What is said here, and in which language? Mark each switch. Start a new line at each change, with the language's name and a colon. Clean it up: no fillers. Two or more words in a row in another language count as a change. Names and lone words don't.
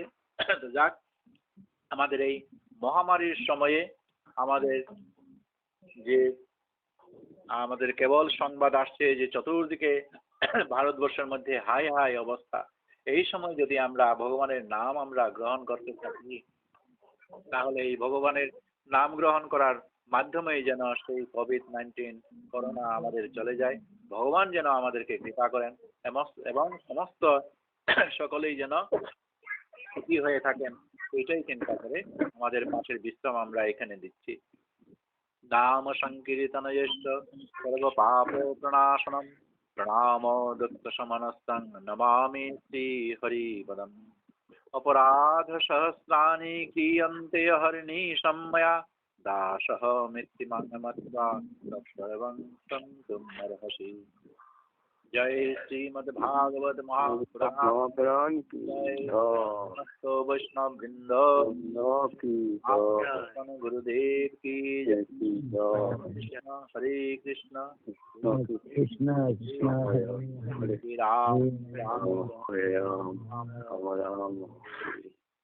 Bangla: তো যাক, আমাদের এই মহামারীর সময়ে আমাদের যে আমাদের কেবল সংবাদ আসছে যে চতুর্দিকে ভারতবর্ষের মধ্যে হাই হাই অবস্থা, এই সময় যদি আমরা ভগবানের নাম আমরা গ্রহণ করতে থাকি তাহলে এই ভগবানের নাম গ্রহণ করার মাধ্যমেই যেন সেই কোভিড-19 করোনা আমাদের চলে যায়। ভগবান যেন আমাদেরকে কৃপা করেন এবং সমস্ত সকলেই যেন সুখী হয়ে থাকেন, এইটাই চিন্তা করে আমাদের পাশের বিশ্রাম আমরা এখানে দিচ্ছি।
Sanskrit: नाम संकीर्तनयश्च सर्वपाप प्रणाशनम प्रणामो दुःखशमनस्तं नमामि श्रीहरिपदम्। अपराध सहस्राणि क्रियन्ते हरिणीशं मया दासः मिथ्यमन्यमत्वा तत्सर्वं क्षन्तुमर्हसि।
Hindi: जय श्रीमद्भागवत महापुराण की जय। समस्त वैष्णव वृंद गुरुदेव की जय।
Sanskrit: हरे कृष्ण कृष्ण हरे राम राम हरे राम।